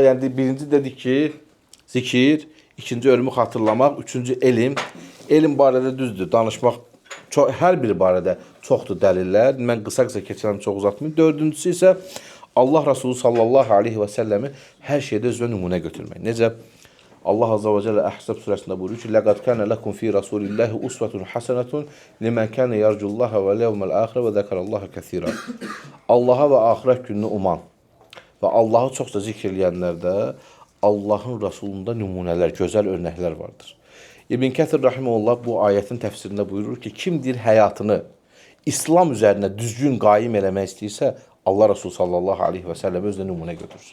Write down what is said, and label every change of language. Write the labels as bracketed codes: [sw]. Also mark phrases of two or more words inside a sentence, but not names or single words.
[az] Yəni, birinci dedik ki, zikir, ikinci ölümü xatırlamaq, üçüncü elm. Elm barədə düzdür, danışmaq hər biri barədə çoxdur dəlillər. Mən qısa-qısa keçirəm, çox uzatmayayım. Dördüncüsü isə Allah Resulü [ar] صلى الله عليه وسلم [az] hər şeydə özünə nümunə götürmək. Necə? Allah [ar] عز وجل [az] Əhzab surəsində buyurur ki, [ar] "لقد كان لكم في رسول الله أسوة حسنة لمن كان يرجو الله واليوم الآخر وذكر الله كثيرا." [az] Allaha və axirət gününü uman və Allahı çoxca zikr eləyənlərdə Allahın Rasulunda nümunələr, gözəl örnəklər vardır. İbn Kəthir rahimehullah bu ayətin təfsirində buyurur ki, kim deyir həyatını İslam üzərinə düzgün qaim eləmək istəyirsə, Allah Resulü [ar] صلى الله عليه وسلم [az] özünə nümunə götürsün.